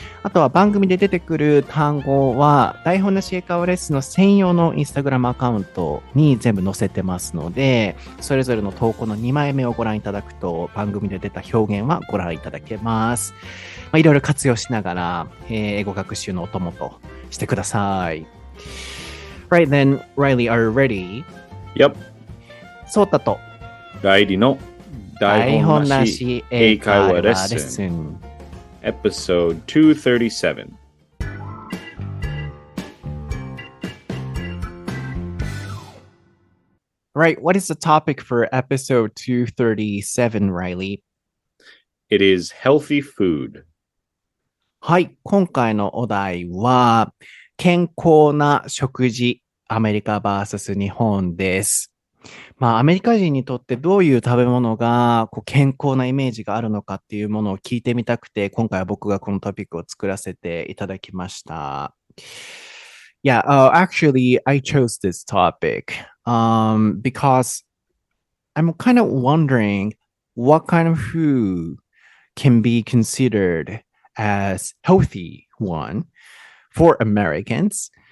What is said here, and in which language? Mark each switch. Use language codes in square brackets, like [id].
[ja] あとは番組で出てくる単語は、台本なし英会話レッスンの専用のインスタグラムアカウントに全部載せてますので、それぞれの投稿の2枚目をご覧いただくと、番組で出た表現はご覧いただけます。いろいろ活用しながら、英語学習のお供としてください。 [en] Right then, Reilly, are you ready? Yep. [ja] ソータと Reillyの台本なし英会話レッスン [en] Episode 237. Right, what is the topic for episode 237, Reilly? It is healthy food. [ja] はい、今回のお題は健康な食事、アメリカ vs 日本です。アメリカ人にとってどういう食べ物が健康なイメージがあるのかっていうものを聞いてみたくて、今回は僕がこのトピックを作らせていただきました。 [en] Yeah, actually, I chose this topic because I'm kind of wondering what kind of food can be considered as healthy one for Americans.